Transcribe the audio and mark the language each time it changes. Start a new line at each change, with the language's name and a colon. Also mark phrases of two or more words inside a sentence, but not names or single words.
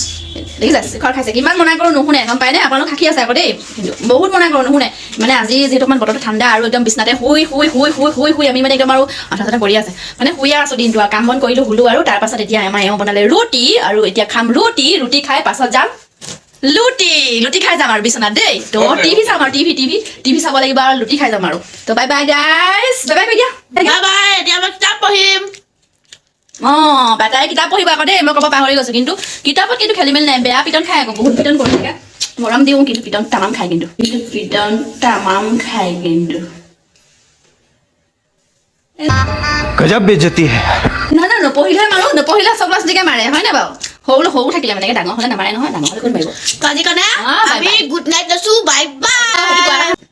Assamese: দেখিছা শিখৰ খাইছে কিমান মনা কৰোঁ নুশুনে গম পায়নে আপোনালোক সাক্ষী আছে আকৌ দেই কিন্তু বহুত মনা কৰোঁ নুশুনে মানে আজি যিহেতু অকণমান বতৰটো ঠাণ্ডা আৰু একদম বিচনাতে শুই আমি মানে একদম আৰু মাথা চাথা কৰি আছে মানে শুই আছোঁ দিনটো আৰু কাম বন কৰিলোঁ শুলোঁ আৰু তাৰপাছত এতিয়া আমাৰ এওঁ বনালে ৰুটি আৰু এতিয়া খাম ৰুটি খাই পাছত যাম লুটি খাই যাম আৰু বিচনাত দেই তো টিভি চাম আৰু টিভি চাব লাগিব আৰু লুটি খাই যাম আৰু তো
English: bye bye guys bye bye
Assamese: কৈ দিয়া বাই এতিয়া মই কিতাপ পঢ়িম অঁ বেটাই কিতাপ পঢ়িব আকৌ দেই মই ক'ব পাহৰি গৈছোঁ কিন্তু কিতাপত কিন্তু খেলি মেলি নাই বেয়া পিটন খাই আকৌ বহুত পিটন কৰি থাকে মৰম দিওঁ কিন্তু পিটন তামাম খায় কিন্তু
Hindi: गजब बेइज्जती है
Assamese: না নপঢ়িলে মাৰো নপঢ়িলে চব ল'ৰা ছোৱালীকে মাৰে হয় নাই বাৰু সৰু থাকিলে মানে ডাঙৰ হ'লে নামাৰে নহয় ডাঙৰ হ'লে কোন মাৰিব তো আজি কাৰণে
English: bye
Assamese: আমি
English: bye. good night
Assamese: লৈছোঁ
English: bye bye